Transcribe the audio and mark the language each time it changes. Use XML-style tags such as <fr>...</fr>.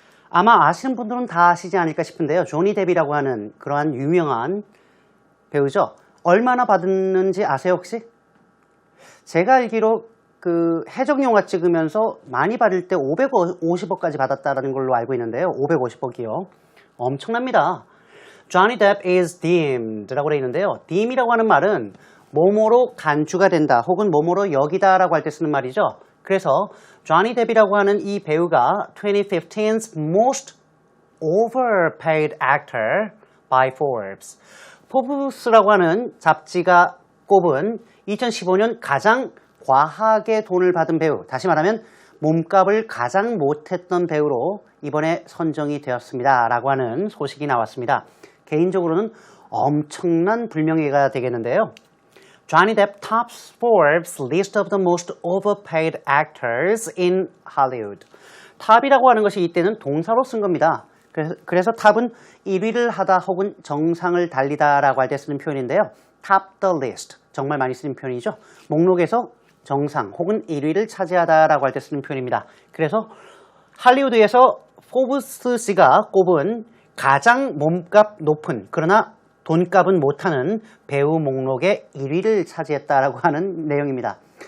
<ko>아마 아시는 분들은 다 아시지 않을까 싶은데요. 조니 뎁이라고 하는 그러한 유명한 배우죠. 얼마나 받았는지 아세요 혹시? 제가 알기로 그 해적영화 찍으면서 많이 받을 때 550억까지 받았다는 걸로 알고 있는데요. 550억이요. 엄청납니다.</ko> <en>Johnny Depp is deemed</en> <ko>라고 되어 있는데요. deem이라고 하는 말은 뭐뭐로 간주가 된다 혹은 뭐뭐로 여기다 라고 할 때 쓰는 말이죠. 그래서 조니 뎁이라고 하는 이 배우가</ko> <en>2015's most overpaid actor by Forbes.</en> <ko>포브스라고 하는 잡지가 꼽은 2015년 가장 과하게 돈을 받은 배우, 다시 말하면 몸값을 가장 못했던 배우로 이번에 선정이 되었습니다 라고 하는 소식이 나왔습니다. 개인적으로는 엄청난 불명예가 되겠는데요.</ko> <en>Johnny Depp tops Forbes list of the most overpaid actors in Hollywood.</en> <ko>탑이라고 하는 것이 이때는 동사로 쓴 겁니다. 그래서 탑은 1위를 하다 혹은 정상을 달리다 라고 할 때 쓰는 표현인데요.</ko> <en>top the list.</en> <ko>정말 많이 쓰는 표현이죠. 목록에서 정상 혹은 1위를 차지하다 라고 할 때 쓰는 표현입니다. 그래서 할리우드에서 포브스 씨가 꼽은 가장 몸값 높은 그러나 돈값은 못하는 배우 목록의 1위를 차지했다라고 하는 내용입니다.</ko>